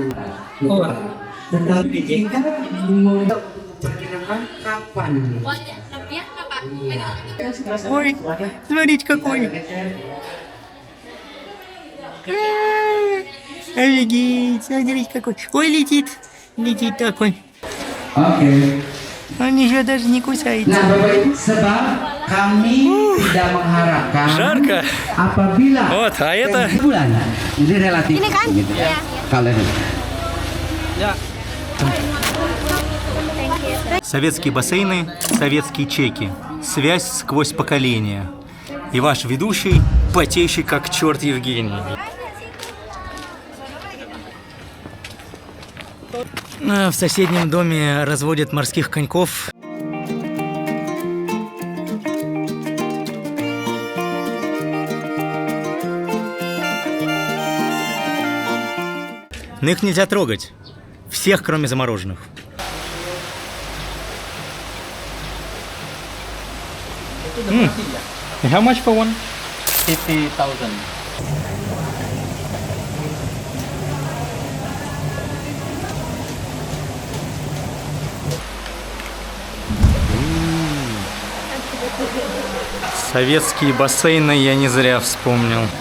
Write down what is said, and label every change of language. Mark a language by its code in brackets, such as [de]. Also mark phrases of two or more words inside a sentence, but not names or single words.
[ru] Ой, смотрите какой. Офигеть, смотрите какой. Ой, летит такой. Окей. Он еще даже не кусается. [id] Nah, Bapak Ibu, sebab kami tidak mengharapkan [ru] Жарко. [id] apabila [ru] Вот, а это... [id] bulan. Jadi relatif. Ini kan? Gitu. Ya. Kalau ini. [ru] Советские бассейны, советские чеки. Связь сквозь поколения. И ваш ведущий, потеющий как черт Евгений. В соседнем доме разводят морских коньков. Но их нельзя трогать. Всех, кроме замороженных. [en] How much for one? 50,000. [ru] Советские бассейны я не зря вспомнил.